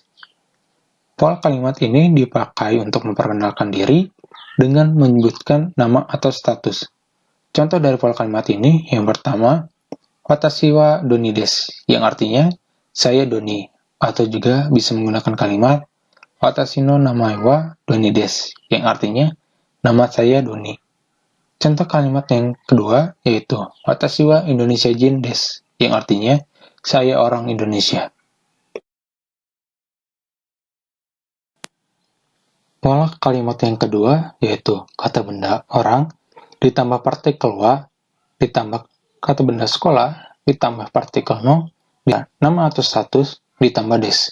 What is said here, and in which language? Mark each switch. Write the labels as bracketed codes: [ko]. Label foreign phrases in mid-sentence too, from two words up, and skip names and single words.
[id] Pola kalimat ini dipakai untuk memperkenalkan diri dengan menyebutkan nama atau status. Contoh dari pola kalimat ini, yang pertama, [ja] 私はドニです, [id] yang artinya saya Doni, atau juga bisa menggunakan kalimat [ja] 私の名前はドニです, [id] yang artinya nama saya Doni. Contoh kalimat yang kedua yaitu [ja] 私はインドネシア人です, [id] yang artinya saya orang Indonesia. Pola kalimat yang kedua yaitu kata benda orang ditambah partikel wa ditambah kata benda sekolah ditambah partikel no dan nama atau status ditambah des.